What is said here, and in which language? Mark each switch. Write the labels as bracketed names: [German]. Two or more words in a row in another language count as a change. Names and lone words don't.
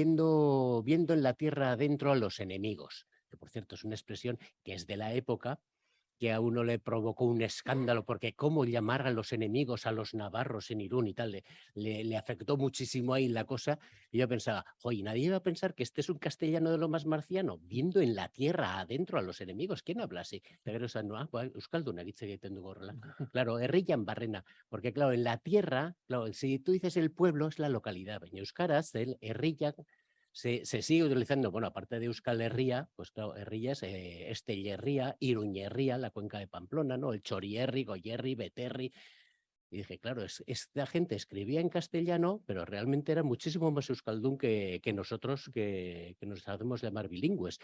[Spanish] Viendo en la tierra adentro a los enemigos, que por cierto es una expresión que es de la época, que a uno le provocó un escándalo, porque cómo llamar a los enemigos, a los navarros en Irún y tal, le afectó muchísimo ahí la cosa. Y yo pensaba, oye, nadie iba a pensar que este es un castellano de lo más marciano, viendo en la tierra adentro a los enemigos. ¿Quién habla así? [Basque] Euskalduna, claro, herrillan barrena, [Spanish] porque claro, en la tierra, claro, si tú dices el pueblo, es la localidad. En euskaraz, el herrilla se sigue utilizando, bueno, aparte de Euskal Herria, pues claro, Herria es Estellerría, Iruñerría, la cuenca de Pamplona, ¿no? El Chorierri, Goyerri, Beterri. Y dije, claro, esta gente escribía en castellano, pero realmente era muchísimo más euskaldún que nosotros, que nos hacemos llamar bilingües.